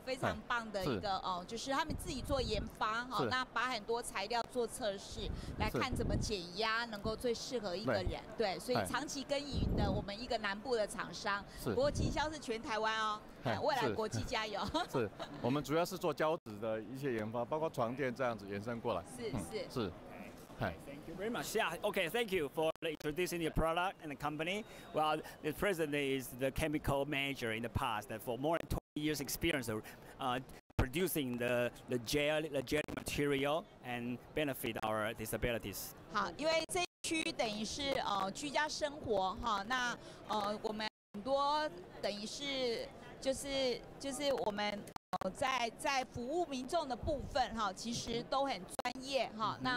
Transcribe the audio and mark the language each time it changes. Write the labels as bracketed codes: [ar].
[zh] 非常棒的一个就是他们自己做研发哈，那把很多材料做测试，来看怎么减压能够最适合一个人，对，所以长期耕耘的我们一个南部的厂商，不过经销是全台湾哦，未来国际加油。是，我们主要是做胶质的一些研发，包括床垫这样子延伸过来。是。 [en] Thank you very much. Yeah. Okay. Thank you for introducing the product and the company. Well, the president is the chemical manager in the past, and for more than 20 years experience of producing the gel material and benefit our disabilities. [zh] 好，因为这一区等于是居家生活哈，那我们很多等于是就是我们。在服务民众的部分哈，其实都很专业哈。